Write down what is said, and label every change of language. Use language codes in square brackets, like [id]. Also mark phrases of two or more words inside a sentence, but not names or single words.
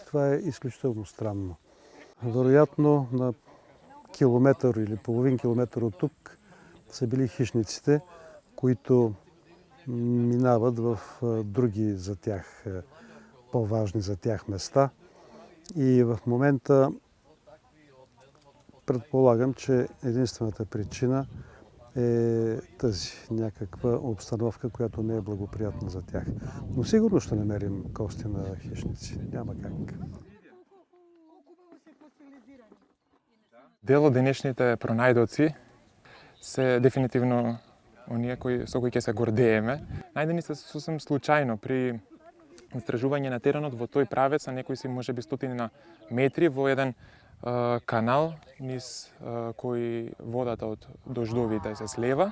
[bg] Това е изключително странно. Вероятно на километър или половин километър от тук са били хищниците, които минават в други за тях, по-важни за тях места. И в момента предполагам, че единствената причина е тази някаква обстановка, която не е благоприятна за тях. Но сигурно ще намерим кости на хищници. Няма как. [mk] Дел од денешните пронајдоци се дефинитивно оние со кои ќе се гордееме. Најдени се сосем случајно при истражување на теренот во тој правец, а некои си можеби стотини на метри во еден канал низ кој водата од дождовите се слева.